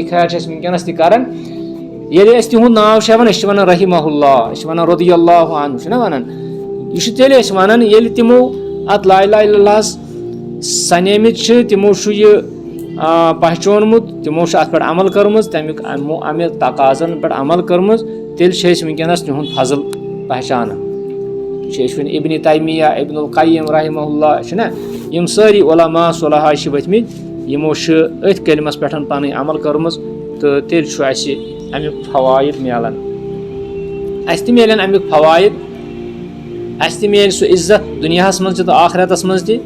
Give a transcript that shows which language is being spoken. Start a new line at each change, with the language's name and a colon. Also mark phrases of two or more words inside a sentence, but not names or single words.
Kashmiri: خیر چھِ أسۍ وٕنکیٚنس تہِ کران ییٚلہِ أسۍ تِہُنٛد ناو چھِ ہٮ۪وان أسۍ چھِ ونان
Arabic: رحمہ اللہ
Kashmiri: أسۍ چھِ ونان
Arabic: رضی اللہ عنہ
Kashmiri: چھِنہ ونان یہِ چھُ تیٚلہِ أسۍ ونان ییٚلہِ تِمو اتھ
Arabic: لا الہ الا اللہس
Kashmiri: سنیمٕتۍ چھِ تِمو چھُ یہِ پہچونمُت تِمو چھُ اتھ پٮ۪ٹھ عمل کٔرمٕژ تمیُک امہِ تقاضن پٮ۪ٹھ عمل کٔرمٕژ تیٚلہِ چھِ أسۍ وٕنکیٚنس تِہُنٛد فضل پہچانان چھِ أسۍ وۄنۍ ابنِ تیمیہ ابن القیم
Arabic: رحمہ اللہ
Kashmiri: چھِنہ یِم سٲری علما صلحاء چھِ ؤتھۍ مٕتۍ یِمو چھِ أتھۍ کلمس پٮ۪ٹھ پنٕنۍ عمل کٔرمٕژ تہٕ تیٚلہِ چھُ اَسہِ امیُک فوائد میلان اَسہِ تہِ میلن امیُک فوائد اَسہِ تہِ میلہِ سُہ عزت دُنیاہس منٛز تہِ تہٕ آخرتس منٛز تہِ